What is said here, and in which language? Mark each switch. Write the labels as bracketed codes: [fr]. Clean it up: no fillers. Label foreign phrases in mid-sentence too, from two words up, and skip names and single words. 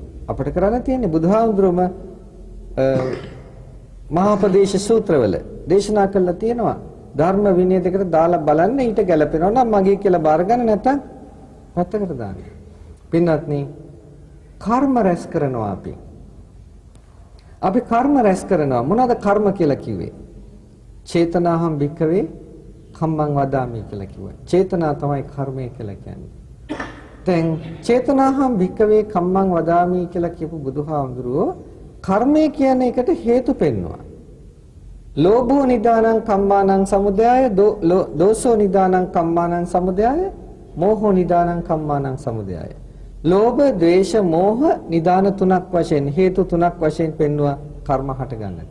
[si] අපිට කරන්න තියෙන්නේ බුදුහාමුදුරුවම මහාපදේශ සූත්‍රවල දේශනා කළා තියෙනවා. ධර්ම විනය දෙකට දාලා බලන්න ඊට ගැලපෙනවා නම් මගේ කියලා බාර ගන්න නැත්නම් පැත්තකට දාන්න. පින්වත්නි කර්ම රැස් කරනවා අපි. අපි කර්ම රැස් කරනවා. මොනවාද කර්ම කියලා කිව්වේ? [pi] චේතනාහම් භික්ඛවේ කම්මං වදාමි [si] කියලා කිව්වා. චේතනා තමයි කර්මය කියලා කියන්නේ. දැන් [pi] චේතනාහම් භික්ඛවේ කම්මං වදාමි [si] කියලා කියපු බුදුහාමුදුරුවෝ කර්මය කියන එකට හේතු පෙන්වුවා. [pi] ලෝභෝ නිදානං කම්මානං සමුදයය, දෝසෝ නිදානං කම්මානං සමුදයය, මෝහෝ නිදානං කම්මානං සමුදයය. [si] ලෝභ, ද්වේෂ, මෝහ නිදාන තුනක් වශයෙන් හේතු තුනක් වශයෙන් පෙන්වුවා කර්ම හට ගන්නට.